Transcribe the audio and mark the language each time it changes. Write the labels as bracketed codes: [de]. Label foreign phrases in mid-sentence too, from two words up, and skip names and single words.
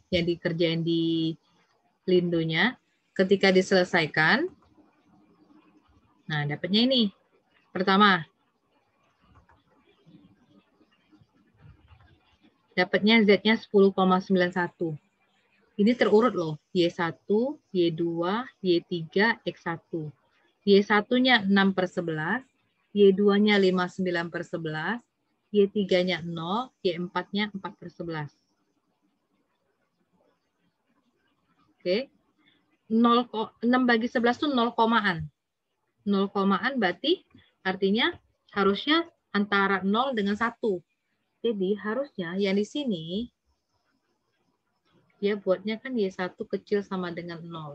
[id] Yang dikerjain di lindonya. Ketika diselesaikan, nah dapatnya ini. Pertama, dapatnya Z-nya 10,91. Ini terurut loh. Y1, Y2, Y3, X1. Y1-nya 6/11, Y2-nya 59/11, Y3-nya 0, Y4-nya 4/11. Oke. 6 bagi 11 itu 0 komaan. 0 komaan berarti artinya harusnya antara 0 dengan 1. Jadi harusnya yang di sini ya buatnya kan Y1 kecil sama dengan 0.